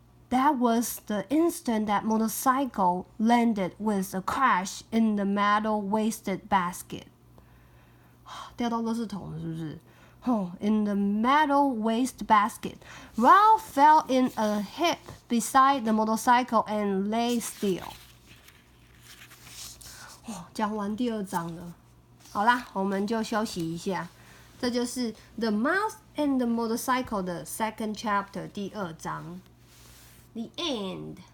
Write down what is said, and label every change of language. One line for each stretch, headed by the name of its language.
English: That was the instant that motorcycle landed with a crash in the metal waste basket.
Chinese: 掉到垃圾桶了，是不是？
English: In the metal waste basket, Ralph fell in a heap beside the motorcycle and lay still.
Chinese: 讲完第2章了。好啦，我们就休息一下。这就是 The Mouse and the Motorcycle 的
English: second chapter
Chinese: 第2章。
English: The end.